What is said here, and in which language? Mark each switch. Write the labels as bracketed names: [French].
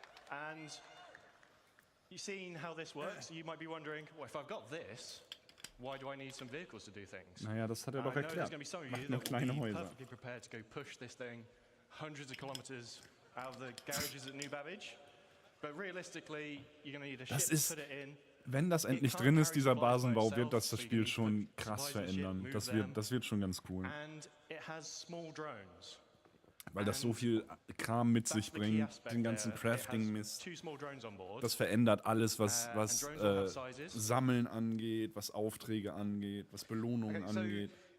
[English] And you've seen how this works. You might be wondering, well, if I've got this, why do I need some vehicles to do things? [German] Naja, das hat er doch erklärt. Macht nur kleine Häuser. [English] Perfectly prepared to go push this thing hundreds of kilometers out of the garages at New Babbage. But realistically, you're going to need a ship to put it in. [German] Wenn das endlich drin ist, dieser Basenbau, wird das Spiel schon krass verändern. Das wird schon ganz cool. Weil das so viel Kram mit sich bringt, den ganzen Crafting-Mist. Das verändert alles, was Sammeln angeht, was Aufträge angeht, was Belohnungen angeht.